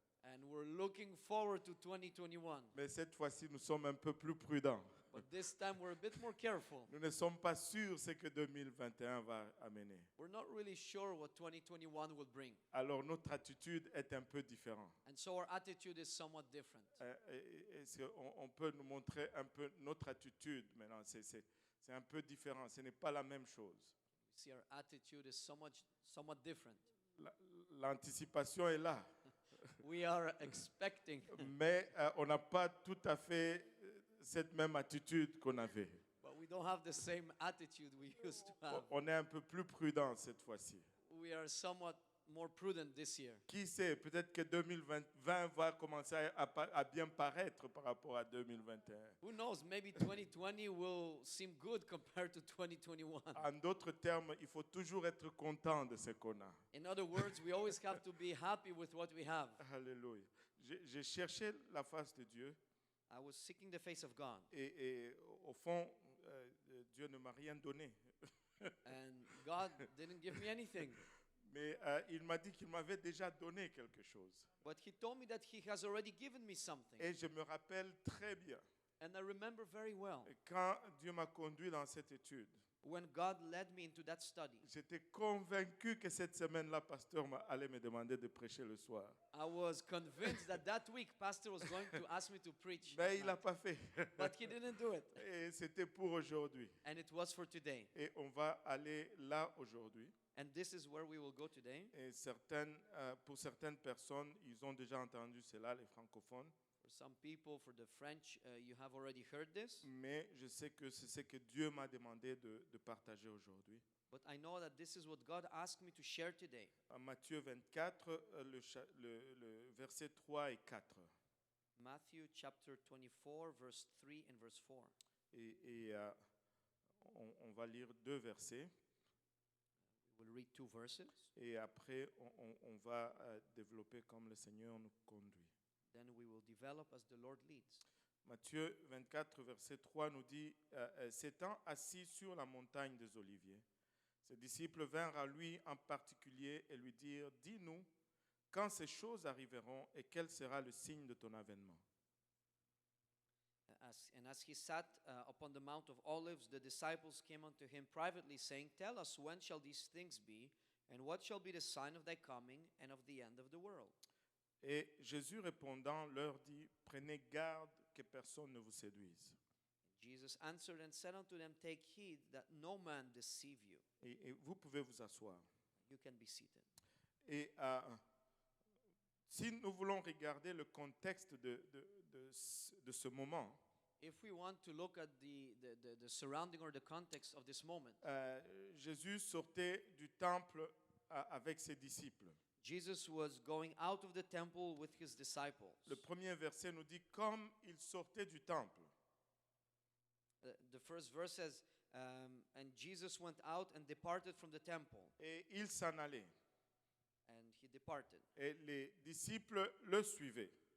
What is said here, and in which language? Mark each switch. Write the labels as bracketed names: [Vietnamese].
[English] And we're looking forward to 2021. [French] Mais cette fois-ci, nous sommes un peu plus prudents. [English] But this time we're a bit more careful. [French] Nous ne sommes pas sûrs ce que 2021 va amener. [English] We're not really sure what 2021 will bring. [French] Alors notre attitude est un peu différente. [English] And so our attitude is somewhat different. [French] Est-ce qu'on peut nous montrer un peu notre attitude maintenant? C'est un peu différent. Ce n'est pas la même chose. [English] See, our attitude is somewhat different. [French] L'anticipation est là. [English] We are expecting, [French] Mais on n'a pas tout à fait cette même attitude qu'on avait. [English] but we don't have the same attitude we used to have. [French] On est un peu plus prudent cette fois-ci. [English] We are somewhat more prudent this year. [French] Qui sait, peut-être que 2020 va commencer à bien paraître par rapport à 2021. [English] Who knows, maybe 2020 will seem good compared to 2021. [French] En d'autres termes, il faut toujours être content de ce qu'on a. [English] In other words, we always have to be happy with what we have. [French] Alléluia. J'ai cherché la face de Dieu [English] I was seeking the face of God, [French] et au fond, Dieu ne m'a rien donné. [English] and God didn't give me anything. [French] Mais il m'a dit qu'il m'avait déjà donné quelque chose. [English] But He told me that He has already given me something. [French] Et je me rappelle très bien, [English] And I remember very well [French] quand Dieu m'a conduit dans cette étude, [English] when God led me into that study. [French] j'étais convaincu que cette semaine-là, pasteur allait me demander de prêcher le soir. [English] I was convinced that week Pastor was going to ask me to preach. [French] Mais il n'a [English] night. [French] pas fait. [English] But he didn't do it. [French] Et c'était pour aujourd'hui. [English] And it was for today. [French] Et on va aller là aujourd'hui. [English] And this is where we will go today. [French] Et pour certaines personnes, ils ont déjà entendu cela, les francophones. [English] For some people, for the French, you have already heard this. [French] Mais je sais que c'est ce que Dieu m'a demandé de partager aujourd'hui. [English] But I know that this is what God asked me to share today. [French] En Matthieu 24, le verset 3 et 4. [English] Matthew chapter 24, verse 3 and verse 4. [French] Et on va lire deux versets. [English] We'll read two verses. [French] Et après, on va développer comme le Seigneur nous conduit. [English] Then we will develop as the Lord leads. [French] Matthieu 24, verset 3 nous dit, s'étant assis sur la montagne des Oliviers, ses disciples vinrent à lui en particulier et lui dirent, dis-nous, quand ces choses arriveront et quel sera le signe de ton avènement? [English] As he sat upon the Mount of Olives, the disciples came unto him privately, saying, tell us, when shall these things be, and what shall be the sign of thy coming and of the end of the world? [French] Et Jésus répondant leur dit, prenez garde que personne ne vous séduise. [English] Jesus answered and said unto them, take heed that no man deceive you. [French] Et vous pouvez vous asseoir. [English] You can be seated. [French] Et si nous voulons regarder le contexte de ce moment, [English] If we want to look at the surrounding or the context of this moment, [French] Jésus sortait du temple avec ses disciples. [English] Jesus was going out of the temple with his disciples. [French] Le premier verset nous dit, comme il sortait du temple, [English] The first verse says, and Jesus went out and departed from the temple. [French] et il s'en allait. [English] And he departed. [French] Et les disciples le suivaient.